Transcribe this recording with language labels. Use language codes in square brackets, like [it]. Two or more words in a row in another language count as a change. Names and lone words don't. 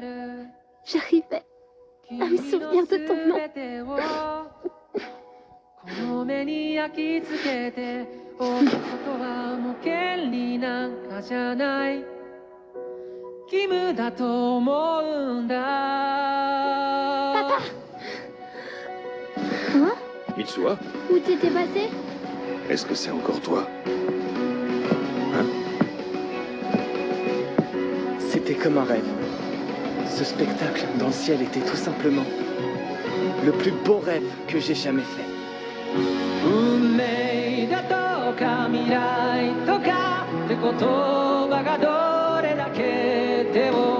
[fr] j'arrivais à me souvenir de ton nom. [ja] 焼き付けて男とはもう権利なんかじゃない義務だと思うんだ。 [fr] Papa. Mitsua, Où t'étais passé? est-ce que c'est encore toi? Hein? C'était comme un rêve. Ce spectacle dans le ciel était tout simplement le plus beau rêve que j'ai jamais fait. [ja] 運命だとか未来とかって言葉がどれだけ手を